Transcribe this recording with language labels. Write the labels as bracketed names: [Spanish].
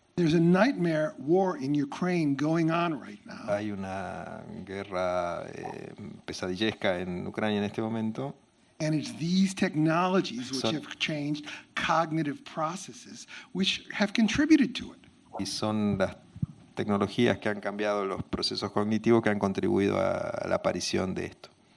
[English] There's a nightmare war in Ukraine going on right now. [Spanish] Hay una guerra pesadillesca en Ucrania en este momento. [English] And it's these technologies which have changed cognitive processes, which have contributed to it. [Spanish] Y son las tecnologías que han cambiado los procesos cognitivos que han contribuido a la aparición de esto.